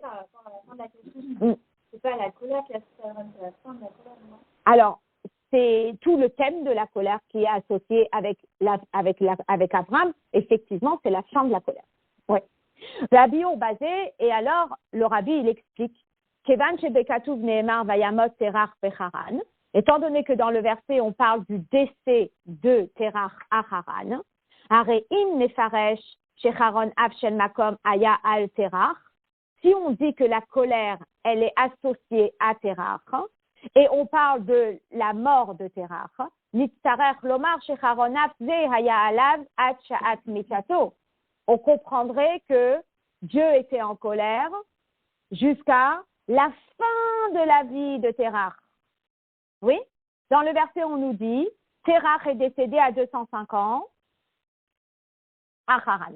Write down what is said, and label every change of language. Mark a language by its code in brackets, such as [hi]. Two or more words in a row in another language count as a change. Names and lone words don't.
[fr] Par rapport à la fin de la question, c'est pas la colère qui a fait Abraham, c'est la fin de la colère, non? Alors, c'est tout le thème de la colère qui est associé avec Abraham. Effectivement, c'est la fin de la colère. Oui. Rabbi basé, et alors le rabbi il explique [he] כיון שבכתוב נאמר וימת תרח בחרן. [fr] Étant donné que dans le verset on parle du décès de Terach à Haran, [he] הרי אם נפרש שחרון אף של מקום היה על תרח. [fr] Si on dit que la colère elle est associée à Terach et on parle de la mort de Terach, [he] נצטרך לומר שחרון אף זה היה עליו עד שעת מיתתו. [fr] On comprendrait que Dieu était en colère jusqu'à la fin de la vie de Terach. Oui? Dans le verset, on nous dit, Terach est décédé à 205 ans à Haran.